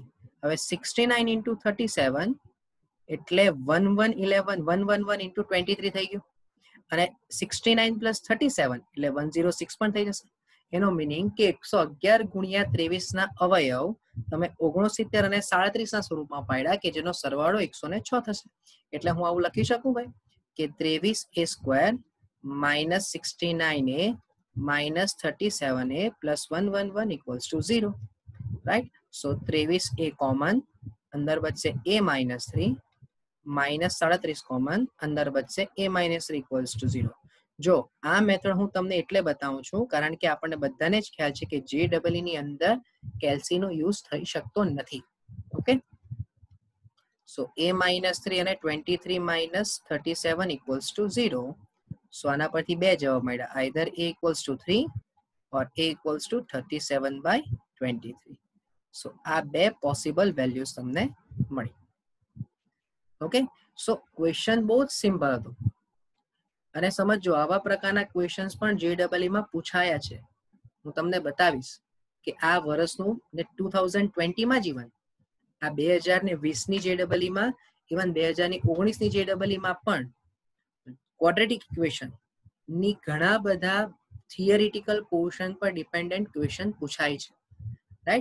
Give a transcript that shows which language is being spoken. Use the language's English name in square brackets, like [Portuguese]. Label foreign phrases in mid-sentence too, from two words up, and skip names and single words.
[Gujarati] હવે 69 into 37 એટલે 1111 into 23 થઈ ગયું અને 69 plus 37 એટલે 106 પણ થઈ જશે. એનો મીનિંગ કે 111 ગુણ્યા 23 ના અવયવ તમે 69 અને 37 ના સ્વરૂપમાં પાડ્યા કે જેનો સરવાળો 106 થશે. એટલે હું આવું લખી શકું ભાઈ કે 23a [English] square minus 69a minus 37a plus 111 equals to 0. Right? So 23a common, [Gujarati] અંદર બચશે [English] a minus 3 minus 37 common, [Gujarati] અંદર બચશે [English] a minus 3 equals to 0. [Gujarati] જો આ મેથડ હું તમને એટલે બતાવું છું કારણ કે આપણને બધાને જ ખ્યાલ છે કે JEE ની અંદર કેલ્સીનો યુઝ થઈ શકતો નથી. [English] okay, so a minus 3 [Gujarati] અને 23 [English] minus 37 equals to 0. [Gujarati] સો આના પરથી બે જવાબ મળ્યા, [English] either a equals to 3 or a equals to 37/23. [Gujarati] સો આ બે [English] possible values [Gujarati] તમને મળી. [English] okay, so question [Gujarati] બહુ જ સિમ્પલ હતું. અને સમજો આવા પ્રકારના ક્વેશ્ચન્સ પણ JEE માં પૂછાયા છે. હું તમને બતાવીશ કે આ વર્ષનું ને 2020 માં જ ઇવન આ 2020 ની JEE માં, ઇવન 2019 ની JEE માં પણ [English] quadratic equation [Gujarati] ની ઘણા બધા [English] theoretical portion [Gujarati] પર [English] dependent question [Gujarati] પૂછાય છે, રાઈટ.